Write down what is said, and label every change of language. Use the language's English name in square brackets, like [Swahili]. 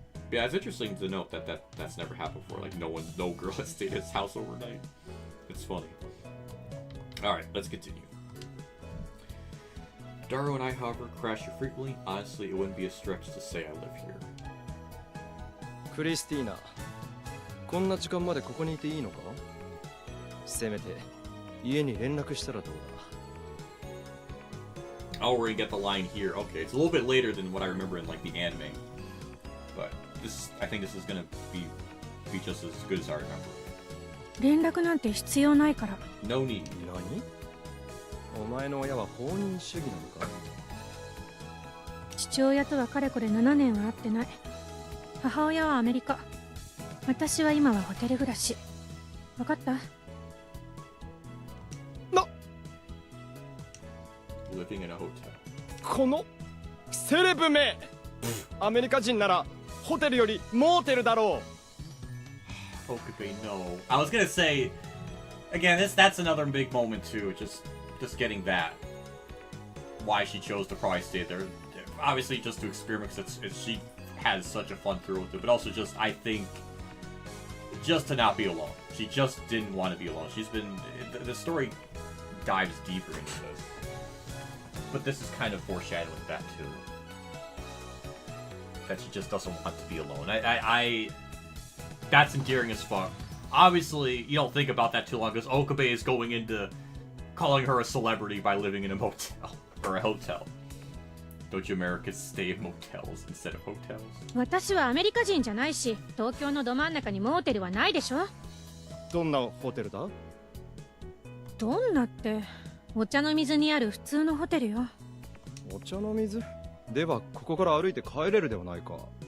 [English] Yeah, it's interesting to note that that's never happened before. Like, no girl has stayed at his house overnight. It's funny. Alright, let's continue. Daru and I, however, crash here frequently. Honestly, it wouldn't be a stretch to say I live here. [Japanese] クリスティーナ、こんな時間までここにいていいのか？せめて家に連絡したらどうだ? [English] I'll already get the line here. Okay, it's a little bit later than what I remember in like the anime, but I think this is gonna be just as good as I remember. [Japanese] 連絡なんて必要ないから。 [English] No need. [Japanese] 何？お前の親は放任主義なのか？父親とはかれこれ7年は会ってない。母親はアメリカ。私は今はホテル暮らし。わかった？ [English] Living in a hotel. [Japanese] このセレブめ！アメリカ人ならホテルよりモーテルだろう。 [English] Okabe, no. I was gonna say, again, that's another big moment too. Just getting that. Why she chose to probably stay there. Obviously, just to experiment, because she has such a fun thrill with it. But also, just I think, just to not be alone. She just didn't want to be alone. She's been the story dives deeper into this. But this is kind of foreshadowing that too. That she just doesn't want to be alone. That's endearing as fuck. Obviously, you don't think about that too long because Okabe is going into calling her a celebrity by living in a motel or a hotel. Don't you Americans stay in motels instead of hotels? [Japanese] 私はアメリカ人じゃないし、東京のど真ん中にモーテルはないでしょ。どんなホテルだ？どんなって。お茶の水にある普通のホテルよ。お茶の水？ではここから歩いて帰れるではないか。